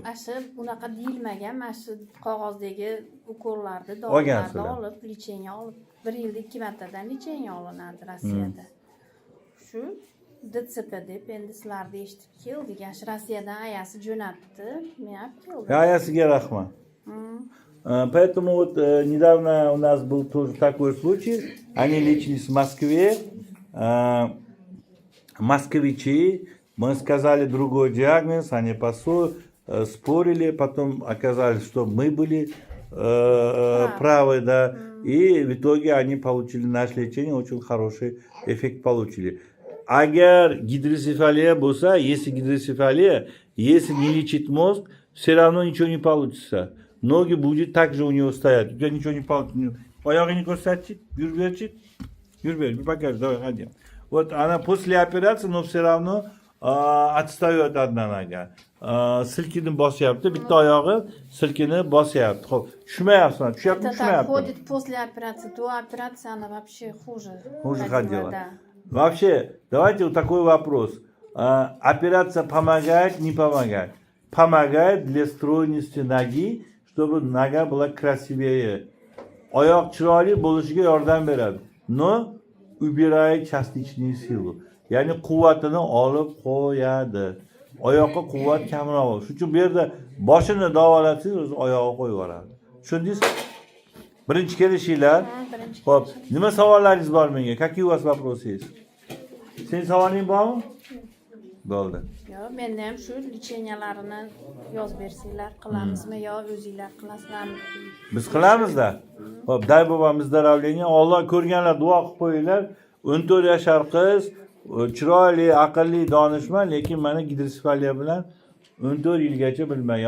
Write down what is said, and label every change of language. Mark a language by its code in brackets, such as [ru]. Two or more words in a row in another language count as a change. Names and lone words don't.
[uz] Yo'q, asha bunaqa deyilmagan. Mana shu qog'ozdagi ukollarni, Olgansizlar. dorilarni olib, lecheniya olib, 1 yilda 2 martadan lecheniya olinadi Rossiyada. Shu DCP deb endi sizlarni eshitib keldik. Shu Rossiyadan ayasi jo'natdi, men olib keldim. Ayasiga rahmat. [ru] Поэтому вот недавно у нас был тоже такой случай. Они лечились в Москве. Москвичи. Мы сказали другой диагноз. Они спорили. Потом оказалось, что мы были правы, да. И в итоге они получили наше лечение. Очень хороший эффект получили. [uz] Agar гидросефалия bo'lsa, [ru] если гидросефалия, если не лечить мозг, все равно ничего не получится. Ноги будет так же у него стоять. У тебя ничего не получится. [uz] Oyog'ini ko'rsatchi, yurberchi. Yurber, [ru] покажи, давай, ходи. Вот она после операции, но все равно отстает одна нога. [uz] Silkinib bosyapti, bitta oyog'i silkinib bosyapti. Xo'p, tushmayapsan, tushyapti, tushmayapti. [ru] Ходит после операции, до операции она вообще хуже. Хуже ходила, ходила. да. Вообще, давайте вот такой вопрос. Операция помогает, не помогает? Помогает для стройности ноги, чтобы нога была красивее. [uz] Oyoq chiroyli bo'lishiga yordam beradi. [ru] Но убирает частичную силу. [uz] Ya'ni quvvatini olib qo'yadi. Oyoqqa quvvat kamroq bo'ladi. Shuning uchun bu yerda boshini davolatsangiz, o'zi oyog'i qo'yib yuboradi. Tushundingiz? Birinchi kelishinglar. Xo'p, nima savollaringiz bor menga? [ru] Какие у вас вопросы есть? [uz] Sening savoling bormi? Bo'ldi. Yo, menda ham shu lechenialarini yozib bersanglar, qilamizmi yo o'zinglar qilasizlarmi? Biz qilamiz-da. Xo'p, [ru] дай bobam vыздоровление. [uz] Alloh ko'rganlar duo qilib qo'yinglar. 14 yashar qiz, chiroyli, aqlli, donishmand, lekin mana gidrosefaliya bilan 14 yilgacha bilmagan.